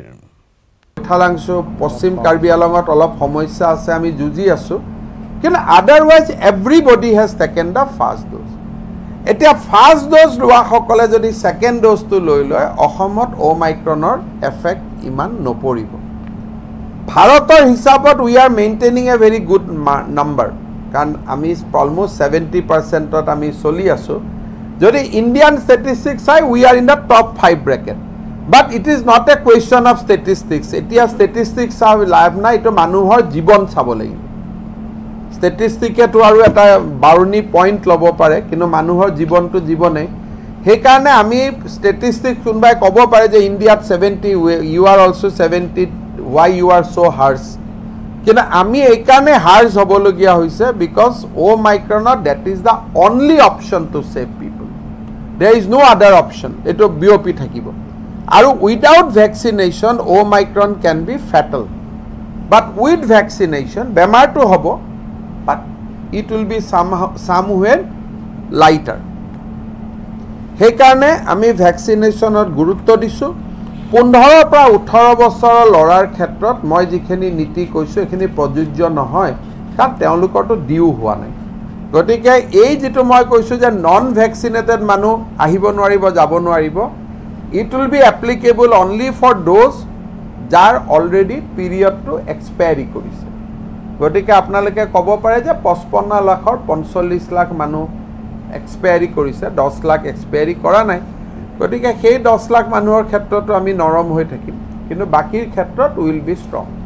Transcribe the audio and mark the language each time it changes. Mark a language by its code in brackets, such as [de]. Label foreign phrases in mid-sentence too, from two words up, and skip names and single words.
[as] থালাংশু পশ্চিম কাৰ্বি আলঙত অলপ সমস্যা আছে আমি যুঁজি আছো কিন্তু [en] otherwise everybody has taken the first dose [as] এতিয়া [en] first dose [as] লোৱা সকলে যদি [en] second dose [as] লৈ লয় অসমত ওমাইক্ৰনৰ এফেক্ট ইমান নপৰিব ভাৰতৰ হিচাপত [en] we are maintaining a very good number [as] কাৰণ আমি অলমোষ্ট 70%ত আমি চলি আছো যদি [en] Indian statistics [as] চাই [en] we are in the top 5 bracket but it is not a question of statistics [as] এতিয়া ষ্টেটিষ্টিক্স চাই লাভ নাই এইটো মানুহৰ জীৱন চাব লাগিব ষ্টেটিষ্টিকেটো আৰু এটা বাৰুনি পইণ্ট ল'ব পাৰে কিন্তু মানুহৰ জীৱনটো জীৱনে সেইকাৰণে আমি ষ্টেটিষ্টিক্স কোনোবাই ক'ব পাৰে যে ইণ্ডিয়াত 70 [en] you are অলছ' 70 why you are so harsh [as] কিন্তু আমি এইকাৰণে হাৰ্জ হ'বলগীয়া হৈছে বিকজ ওমাইক্ৰনত [en] that is the only option to save people there is no other option [as] এইটো বিয়পি থাকিব আৰু [en] without vaccination ওমাইক্ৰন can be fatal but with vaccination [as] বেমাৰটো হ'ব [en] but it will be somewhere lighter [as] সেইকাৰণে আমি ভ্যাকচিনেশনত গুৰুত্ব দিছো 15 পৰা 18 বছৰৰ লৰাৰ ক্ষেত্ৰত মই যিখিনি নীতি কৈছো এখিনি প্ৰযোজ্য নহয় কাৰণ তেওঁলোকৰটো ডিউ হোৱা নাই গতিকে এই যেটো মই কৈছো যে [en] non vaccinated [as] মানুহ আহিব নোৱাৰিব যাব নোৱাৰিব [en] it will be applicable only for those [as] যাৰ অলৰেডি পিৰিয়ডটো এক্সপায়াৰি কৰিছে গতিকে আপোনালোকে ক'ব পাৰে যে 55 লাখৰ 45 লাখ মানুহ এক্সপায়াৰি কৰিছে 10 লাখ এক্সপায়াৰি কৰা নাই গতিকে সেই 10 লাখ মানুহৰ ক্ষেত্ৰটো আমি নৰম হৈ থাকিম কিন্তু বাকিৰ ক্ষেত্ৰত [en] will be strong